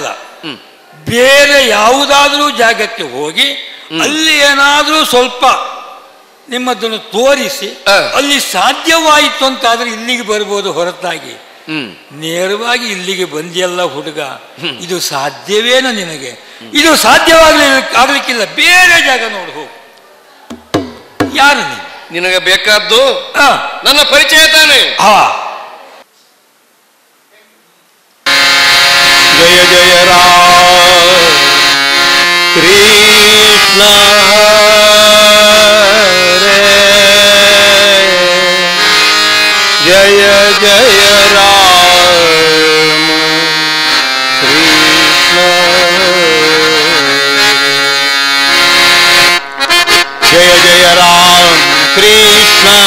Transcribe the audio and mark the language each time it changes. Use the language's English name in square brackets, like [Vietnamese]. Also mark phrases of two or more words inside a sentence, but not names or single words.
[Kannada] ಬೇರೆ ಯಾವುದಾದ್ರೂ ಜಾಗಕ್ಕೆ ಹೋಗಿ ಅಲ್ಲಿ ಏನಾದರೂ ಸ್ವಲ್ಪ ನಿಮ್ಮದನ್ನು ತೋರಿಸಿ ಅಲ್ಲಿ ಸಾಧ್ಯವಾಯಿತು ಅಂತಾದ್ರೆ ಇಲ್ಲಿಗೆ ಬರ್ಬೋದು ಹೊರತಾಗಿ ನೇರವಾಗಿ ಇಲ್ಲಿಗೆ ಬಂದಿಯಲ್ಲ ಹುಡುಗ, ಇದು ಸಾಧ್ಯವೇನ ನಿನಗೆ? ಇದು ಆಗ್ಲಿಕ್ಕಿಲ್ಲ, ಬೇರೆ ಜಾಗ ನೋಡು ಹೋಗು. ಯಾರು ನೀನು? ನಿನಗೆ ಬೇಕಾದ್ದು ನನ್ನ ಪರಿಚಯ ತಾನೆ. ಜಯ ಜಯ ರಾಮ ಕೃಷ್ಣ ಜಯ ಜಯ ರಾಮ ಕೃಷ್ಣ ಜಯ ಜಯ ರಾಮ ಕೃಷ್ಣ